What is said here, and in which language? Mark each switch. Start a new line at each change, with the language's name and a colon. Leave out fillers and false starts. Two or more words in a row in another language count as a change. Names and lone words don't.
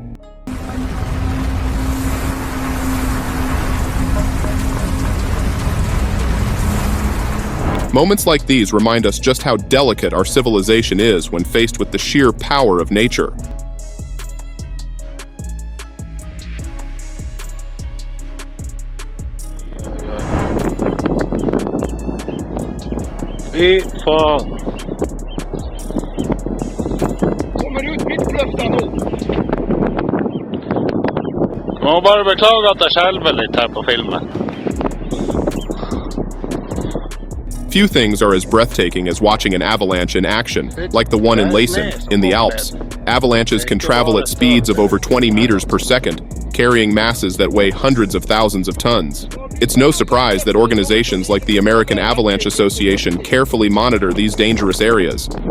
English: Moments like these remind us just how delicate our civilization is when faced with the sheer power of nature.
Norwegian: Fy faen. Må bare beklage at jeg skjelver litt her på filmen.
English: Few things are as breathtaking as watching an avalanche in action, like the one in Leysen, in the Alps. Avalanches can travel at speeds of over 20 meters per second, carrying masses that weigh hundreds of thousands of tons. It's no surprise that organizations like the American Avalanche Association carefully monitor these dangerous areas.